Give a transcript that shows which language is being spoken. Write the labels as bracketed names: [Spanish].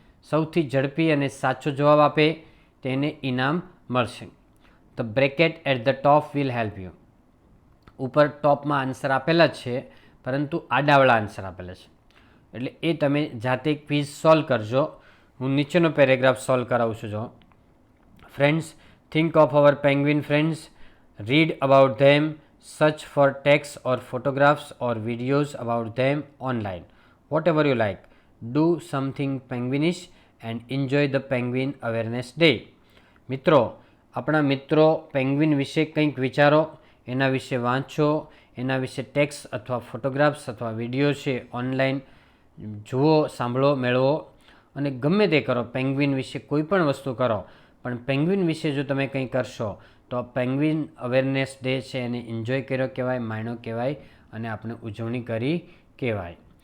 [Gujarati] સૌથી ઝડપી અને સાચો જવાબ આપે તેને ઇનામ મળશે. [English] The bracket at the top will help you. [Gujarati] ઉપર ટોપમાં આન્સર આપેલા જ છે, પરંતુ આડાવાળા આન્સર આપેલા છે, એટલે એ તમે જાતે ક્વિઝ સોલ્વ કરજો. હું નીચેનો પેરેગ્રાફ સોલ્વ કરાવું છું. [English] જો friends, think of our penguin friends, read about them, search for texts or photographs or videos about them online, whatever you like. Do something penguinish and enjoy the penguin awareness day. [Gujarati] મિત્રો, આપણા મિત્રો penguin વિશે કંઈક વિચારો, એના વિશે વાંચો, એના વિશે ટેક્સ્ટ અથવા ફોટોગ્રાફ્સ અથવા વિડીયો છે ઓનલાઈન જુઓ, સાંભળો, મેળવો અને ગમે તે કરો. પેંગ્વિન વિશે કોઈ પણ વસ્તુ કરો, પણ પેંગ્વિન વિશે જો તમે કંઈ કરશો તો પેંગ્વિન અવેરનેસ ડે છે એને એન્જોય કર્યો કહેવાય, માણ્યો કહેવાય અને આપણે ઉજવણી કરી કહેવાય.